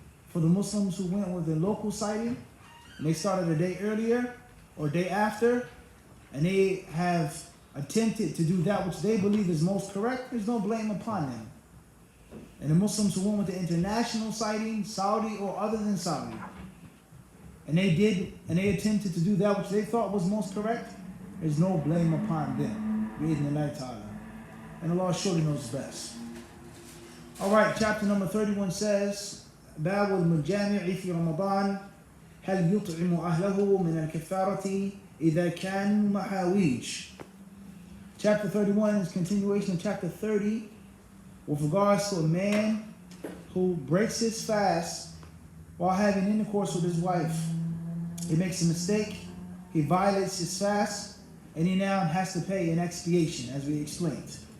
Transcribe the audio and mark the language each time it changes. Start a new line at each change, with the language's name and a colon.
English: For the Muslims who went with the local sighting, and they started a day earlier or day after, and they have attempted to do that which they believe is most correct, there's no blame upon them. And the Muslims who went with the international sighting, Saudi or other than Saudi, and they attempted to do that which they thought was most correct, there's no blame upon them.
Arabic: Bi-idhnillahi ta'ala.
English: And Allah surely knows best. Alright, chapter number 31 says,
Arabic: باب المجامع في رمضان هل يطعم أهله من الكفارة إذا كانوا محاويج.
English: Chapter 31 is continuation of chapter 30 with regards to a man who breaks his fast while having intercourse with his wife. He makes a mistake, he violates his fast, and he now has to pay an expiation, as we explained.